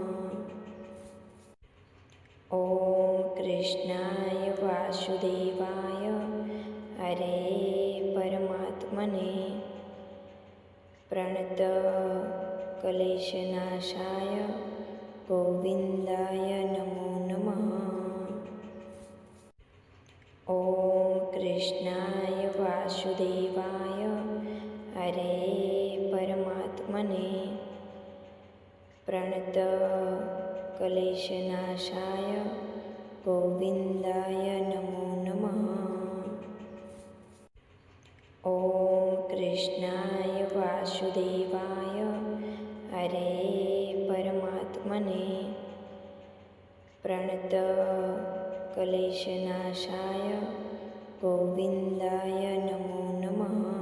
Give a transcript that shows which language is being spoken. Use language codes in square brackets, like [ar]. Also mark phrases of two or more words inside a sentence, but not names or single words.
[sa] ઓમ કૃષ્ણાય વાસુદેવાય હરે પરમાત્મને પ્રણતક્લેશનાશાય ગોવિંદાય નમો નમઃ. ઓમ કૃષ્ણાય વાસુદેવાય હરે પરમાત્મને प्रणत क्लेशनाशाय गोविन्दाय नमो नमः। ॐ कृष्णाय वासुदेवाय हरे परमात्मने प्रणत क्लेशनाशाय गोविन्दाय नमो नमः।